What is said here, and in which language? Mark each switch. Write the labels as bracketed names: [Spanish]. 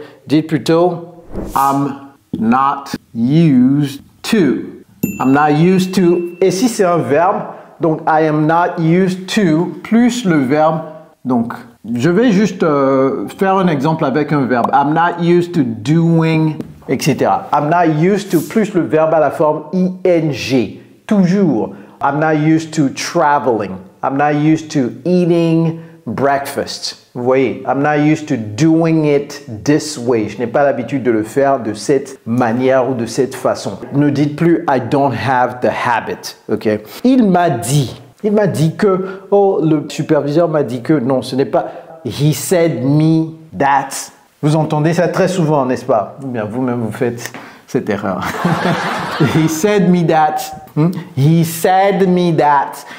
[French] Dites plutôt [English] I'm not used to. I'm not used to. [French] Et si c'est un verbe, donc [English] I am not used to [French] plus le verbe. Donc, je vais juste faire un exemple avec un verbe. [English] I'm not used to doing, etc. I'm not used to [French] plus le verbe à la forme ing. [English] Toujours. I'm not used to traveling. I'm not used to eating breakfast. Vous voyez, I'm not used to doing it this way. [French] Je n'ai pas l'habitude de le faire de cette manière ou de cette façon. Ne dites plus [English] I don't have the habit. [French] Ok? Il m'a dit que, oh, le superviseur m'a dit que, non, ce n'est pas [English] he said me that. [French] Vous entendez ça très souvent, n'est-ce pas? Ou bien vous-même vous faites cette erreur. [English] He said me that. He said me that.